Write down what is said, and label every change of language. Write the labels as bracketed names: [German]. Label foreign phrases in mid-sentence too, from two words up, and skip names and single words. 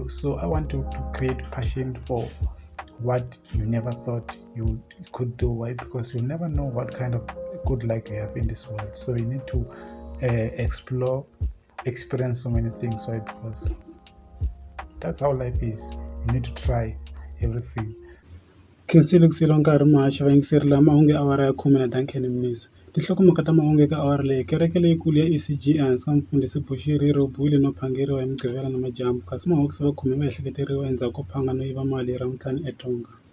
[English] So I want to create passion for what you never thought you could do. Why? Because you never know what kind of good luck you have in this world. So you need to explore, experience so many things. Why? Because that's how life is. You need to try everything. [Tsonga] Khensile kusilo nkarhi mahaxi va yingiserile mahungu ya awara ya 10 na Duncan Mnisi. Tinhlokomhaka ta mahungu eka awara leyi. Kereke leyikulu ya ECG ehansi ka mufundhisi Bushiri u bohile no phangeriwa hi Mugqivela namadyambu, kasi Mahawks va khome va ehleketeriwa endzhaku ko phanga no yiva mali hi Ravutlhanu eTonga.